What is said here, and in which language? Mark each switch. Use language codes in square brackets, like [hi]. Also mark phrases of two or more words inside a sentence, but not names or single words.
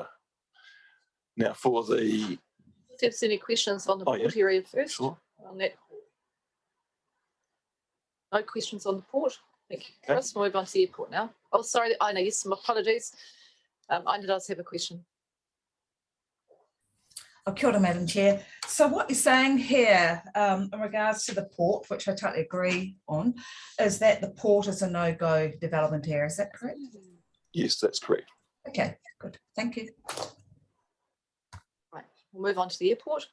[en] Now, for the If there's any questions on the port area first. Sure. On that. No questions on the port. Thank you, Okay. Chris. We'll move on to the airport now. Oh, sorry, I know. Yes, my apologies. I does have a question. [mi] Oh, kia ora, [en] Madam Chair. So what you're saying here in regards to the port, which I totally agree on, is that the port is a no-go development area. Is that correct? Yes, that's correct. Okay, good. Thank you. Right, we'll move on to the airport.